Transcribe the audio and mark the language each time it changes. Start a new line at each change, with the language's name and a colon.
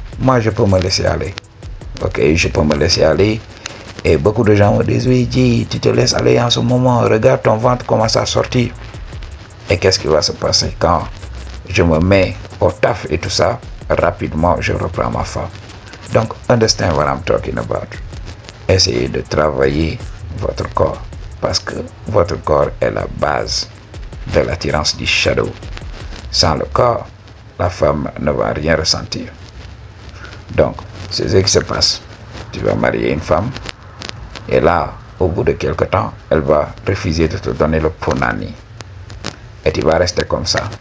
French: Moi, je peux me laisser aller. Ok, je peux me laisser aller. Et beaucoup de gens me disent, oui, dis, tu te laisses aller en ce moment. Regarde ton ventre commence à sortir. Et qu'est-ce qui va se passer quand je me mets au taf et tout ça, rapidement, je reprends ma femme. Donc,
English: understand what I'm talking about.
French: Essayez de travailler votre corps, parce que votre corps est la base de l'attirance du shadow. Sans le corps, la femme ne va rien ressentir. Donc, c'est ce qui se passe. Tu vas marier une femme, et là, au bout de quelque temps, elle va refuser de te donner le punani. Et tu vas rester comme ça.